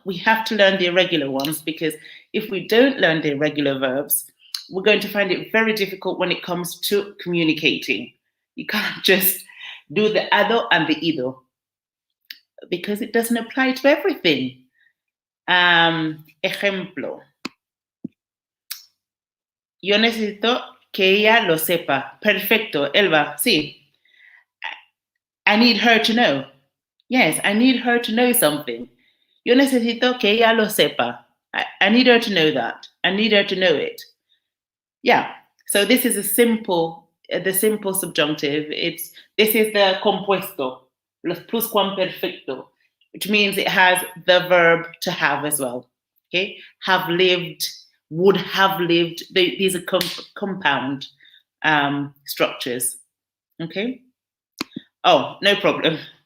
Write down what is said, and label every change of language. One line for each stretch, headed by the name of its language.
English: We have to learn the irregular ones because if we don't learn the irregular verbs, we're going to find it very difficult when it comes to communicating. You can't just do the ado and the ido because it doesn't apply to everything.
Spanish: Ejemplo. Yo necesito que ella lo sepa. Perfecto, Elba, sí.
English: I need her to know. Yes, I need her to know something.
Spanish: Yo necesito que ella lo sepa.
English: I need her to know that. I need her to know it. Yeah, so this is the simple subjunctive. This is the compuesto, los pluscuamperfecto, which means it has the verb to have as well. Okay, have lived, would have lived. These are compound structures. Okay. Oh, no problem.